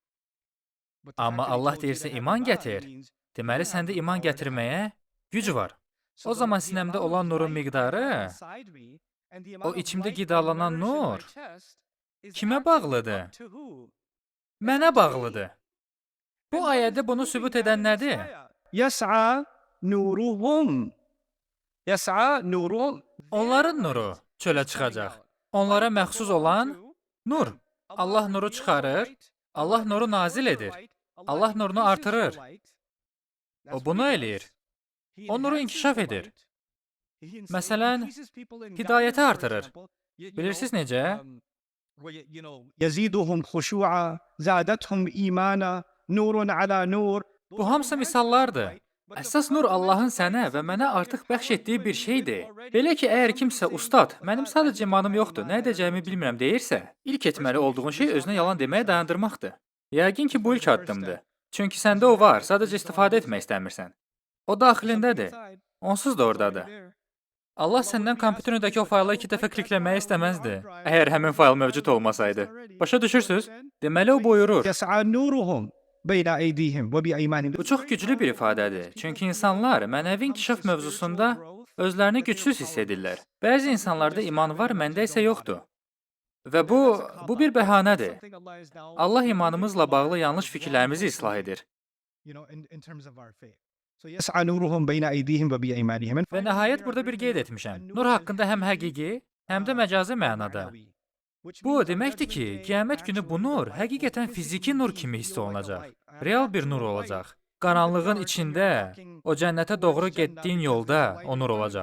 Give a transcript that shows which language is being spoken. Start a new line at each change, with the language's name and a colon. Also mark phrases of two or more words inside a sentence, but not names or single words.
Azerbaijani: Amma Allah deyirsə iman gətir, deməli səndə iman gətirməyə güc var. O zaman sinəmdə olan nurun miqdarı, o içimdə qidalanan nur, kimə bağlıdır? Mənə bağlıdır. Bu ayədə bunu sübut edən nədir?
Arabic: يسعى نورهم يسعى نورهم
Azerbaijani: Onların nuru çölə çıxacaq. Onlara məxsus olan nur. Allah nuru çıxarır, Allah nuru nazil edir. Allah nurunu artırır. O bunu eləyir. O nuru inkişaf edir. Məsələn, hidayəti artırır. Bilirsiniz necə?
Arabic: يزيدهم خشوعا زادتهم إيمانا نور على نور.
Azerbaijani: Bu hamısı misallardır. Əsas nur Allahın sənə və mənə artıq bəxş etdiyi bir şeydir. Belə ki, əgər kimsə ustad, mənim sadəcə imanım yoxdur, nə edəcəyimi bilmirəm deyirsə, ilk etməli olduğun şey özünə yalan deməyə dayandırmaqdır. Yəqin ki, bu ilk addımdır. Çünki səndə o var, sadəcə istifadə etmək istəmirsən. O daxilindədir. Onsuz da oradadır. Allah səndən kompüterindəki o fayla 2 dəfə klikləməyi istəməzdi, əgər həmin fayl mövcud olmasaydı. Başa düşürsünüz? Deməli o buyurur.
Arabic: يسعى نورهم بين أيديهم وبأيمانهم.
Azerbaijani: Bu çox güclü bir ifadədir. Çünki insanlar mənəvi inkişaf mövzusunda özlərini gücsüz hiss edirlər. Bəzi insanlarda iman var, məndə isə yoxdur. Və bu bir bəhanədir. Allah imanımızla bağlı yanlış fikirlərimizi islah edir.
Arabic: يسعى نورهم بين أيديهم وبأيمانهم.
Azerbaijani: Və nəhayət burada bir qeyd etmişəm. Nur haqqında həm həqiqi, həm də məcazi mənada. Bu o deməkdir ki, qiyamət günü bu nur həqiqətən fiziki nur kimi hiss olunacaq. Real bir nur olacaq. Qaranlığın içində, o cənnətə doğru getdiyin yolda o nur olacaq.